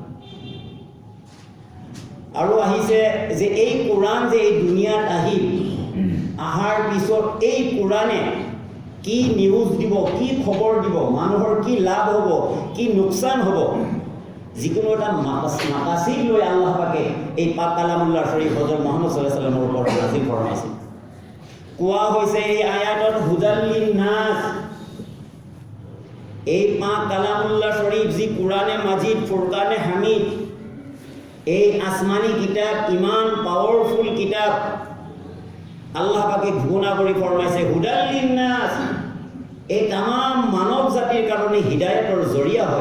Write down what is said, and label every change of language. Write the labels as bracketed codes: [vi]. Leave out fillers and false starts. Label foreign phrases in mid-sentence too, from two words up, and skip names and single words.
[as] আৰু আহিছে যে এই কোৰআন যে এই দুনিয়াত আহিল, আহাৰ পিছত এই কোৰআনে কি নিউজ দিব, কি খবৰ দিব, মানুহৰ কি লাভ হ'ব, কি লোকচান হ'ব, যিকোনো এটা মাকাসিদ লৈ আল্লাহ পাকে এই পাক কালামুল্লাহ শৰীফ হজৰত মুহাম্মদ [ar] صلى الله عليه [as] ওয়াসাল্লামৰ ওপৰত নাজিল ফৰমাইছে। কোৱা হৈছে এই আয়াতত [ar] هدى للناس, [as] এই পাক কালামুল্লাহ শৰীফ যি কোৰআনে মাজিদ, ফুৰকানে হামিদ, এই আসমানী কিতাপ, ইমান পাৱাৰফুল কিতাপ আল্লাহ পাকে ঘোষণা কৰি ফৰমাইছে [ar] هدى للناس, [as] এই তামাম মানৱ জাতিৰ কাৰণে হিদায়তৰ জৰিয়া হয়।